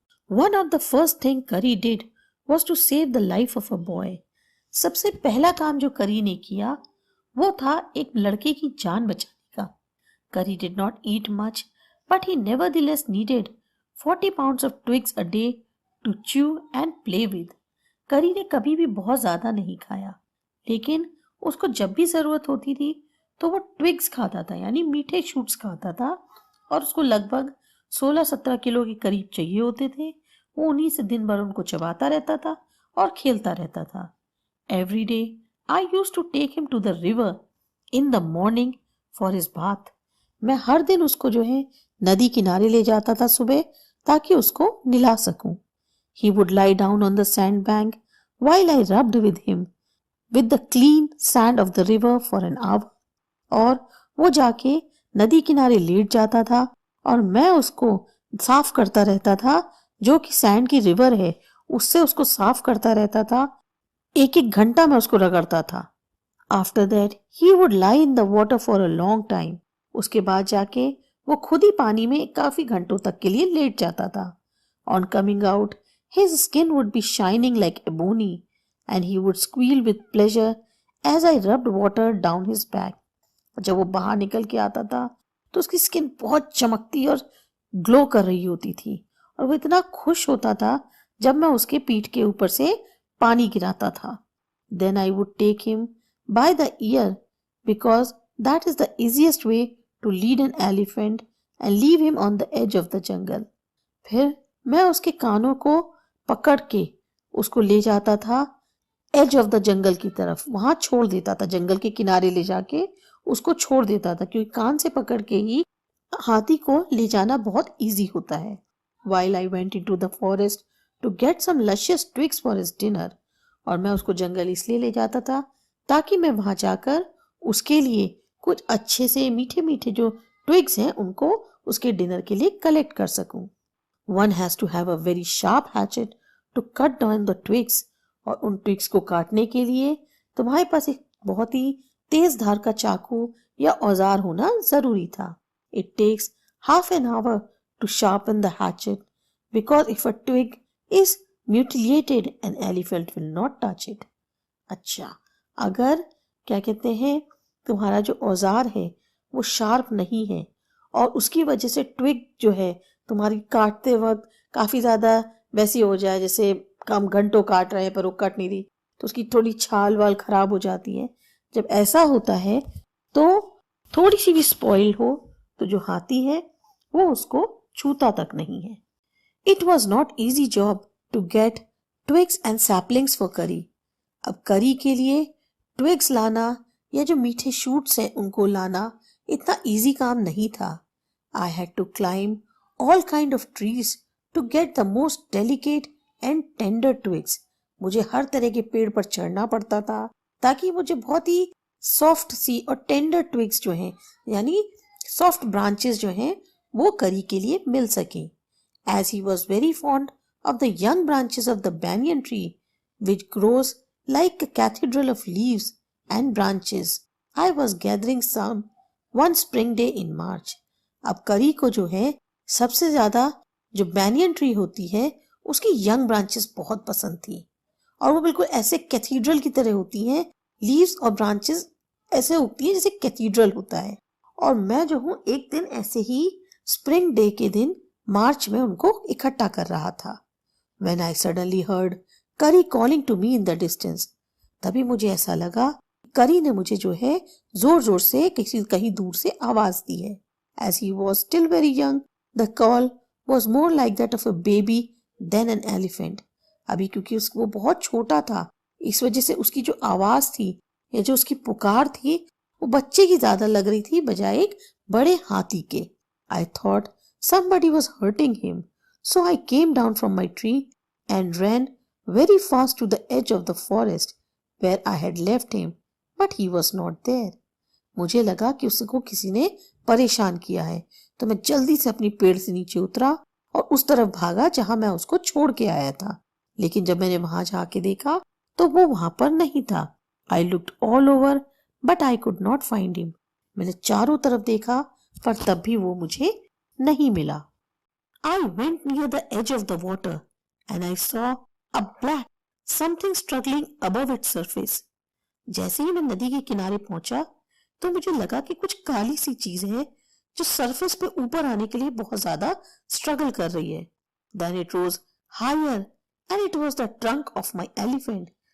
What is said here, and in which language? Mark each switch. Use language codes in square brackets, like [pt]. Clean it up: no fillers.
[en] One of the first thing Curry did was to save the life of a boy. [hi] सबसे पहला काम जो Curry ने किया वो था एक लड़के की जान बचाने का. [en] Curry did not eat much, but he nevertheless needed 40 pounds of twigs a day to chew and play with. [hi] Curry ने कभी भी बहुत ज्यादा नहीं खाया, लेकिन उसको जब भी जरूरत होती थी तो वो ट्विग्स खाता था, यानी मीठे शूट्स खाता था, और उसको लगभग 16-17 किलो के करीब चाहिए होते थे. वो उन्हीं से दिन भर उनको चबाता रहता था और खेलता रहता था. [en] Every day I used to take him to the river in the morning for his bath. [hi] मैं हर दिन उसको जो है नदी किनारे ले जाता था सुबह ताकि उसको नहला सकूं. [en] He would lie down on the sand bank while I rubbed with him with the clean sand of the river for an hour. [hi] और वो जाके नदी किनारे लेट जाता था और मैं उसको साफ करता रहता था, जो कि सैंड की रिवर है उससे उसको साफ करता रहता था. 1-1 घंटा मैं उसको रगड़ता था. [en] After that he would lie in the water for a long time. [hi] उसके बाद जाके वो खुद ही पानी में काफी घंटों तक के लिए लेट जाता था. [en] On coming out, his skin would be shining like ebony and he would squeal with pleasure as I rubbed water down his back. [hi] जब वो बाहर निकल के आता था तो उसकी स्किन बहुत चमकती और ग्लो कर रही होती थी और वो इतना खुश होता था जब मैं उसके पीठ के ऊपर से पानी गिराता था. [en] Then I would take him by the ear because that is the easiest way to lead an elephant and leave him on the edge of the jungle. [hi] फिर मैं उसके कानों को पकड़ के उसको ले जाता था [en] edge of the jungle [hi] की तरफ. वहां छोड़ देता था, जंगल के किनारे ले जाके उसको छोड़ देता था, क्योंकि कान से पकड़ के ही हाथी को ले जाना बहुत इजी होता है. [en] While I went into the forest to get some luscious twigs for his dinner. [hi] और मैं उसको जंगल इसलिए ले जाता था ताकि मैं वहां जाकर उसके लिए कुछ अच्छे से मीठे मीठे जो ट्विग्स हैं उनको उसके डिनर के लिए कलेक्ट कर सकूं। [en] One has to have a very sharp hatchet to cut down the twigs, [hi] और उन ट्विग्स को काटने के लिए तुम्हारे पास एक बहुत ही तेज धार का चाकू या औजार होना जरूरी था। [en] It takes half an hour to sharpen the hatchet, because if a twig is mutilated, an elephant will not touch it. [hi] अच्छा, अगर क्या कहते हैं तुम्हारा जो औजार है वो शार्प नहीं है और उसकी वजह से ट्विग जो है तुम्हारी काटते वक्त काफी ज्यादा वैसी हो जाए जैसे कम घंटों काट रहे हैं पर वो कट नहीं रही, तो उसकी थोड़ी छाल वाल खराब हो जाती है। जब ऐसा होता है तो थोड़ी सी भी स्पॉइल हो तो जो हाथी है वो उसको छूता तक नहीं है। [en] It was not easy job to get twigs and saplings for Kari. [hi] अब करी के लिए ट्विग्स लाना या जो मीठे शूट्स हैं उनको लाना इतना इजी काम नहीं था। [en] I had to climb all kind of trees to get the most delicate and tender twigs. [hi] मुझे हर तरह के पेड़ पर चढ़ना पड़ता था ताकि मुझे बहुत ही सॉफ्ट सी और टेंडर ट्विग्स जो हैं यानी सॉफ्ट ब्रांचेस जो हैं वो करी के लिए मिल सकें। [en] As he was very fond of the young branches of the banyan tree, which grows like a cathedral of leaves and branches, I was gathering some one spring day in March. [hi] अब करी को जो है सबसे ज्यादा जो banyan tree होती है उसकी यंग ब्रांचेस बहुत पसंद थी और वो बिल्कुल ऐसे कैथीड्रल की तरह होती हैं, लीव्स और ब्रांचेस ऐसे उगती हैं जैसे कैथीड्रल होता है। और मैं जो हूँ एक दिन ऐसे ही स्प्रिंग डे के दिन मार्च में उनको इकट्ठा कर रहा था। [en] When I suddenly heard Kari calling to me in the distance, [hi] तभी मुझे ऐसा लगा करी ने मुझे जो है जोर जोर से कहीं दूर से आवाज दी है। [en] As he was still very young, the call was more like that of a baby than an elephant. [hi] अभी क्योंकि वो बहुत छोटा था इस वजह से उसकी जो आवाज थी या जो उसकी पुकार थी वो बच्चे की ज्यादा लग रही थी बजाय एक बड़े हाथी के। [en] I thought somebody was hurting him, so I came down from my tree and ran very fast to the edge of the forest where I had left him, but he was not there. [hi] मुझे लगा कि उसको किसी ने परेशान किया है, तो मैं जल्दी से अपनी पेड़ से नीचे उतरा और उस तरफ भागा जहां मैं उसको छोड़ के आया था। लेकिन जब मैंने वहां जाके देखा तो वो वहां पर नहीं था। [en] I looked all over, but I could not find him. [hi] मैंने चारों तरफ देखा पर तब भी वो मुझे नहीं मिला। [en] I went near the edge of the water and I saw a black something struggling above its surface. [hi] जैसे ही मैं नदी के किनारे पहुंचा तो मुझे लगा कि कुछ काली सी चीज है जो सरफेस पे ऊपर आने के लिए बहुत ज्यादा स्ट्रगल कर रही है। [en] Then it rose higher and it was the trunk of my elephant.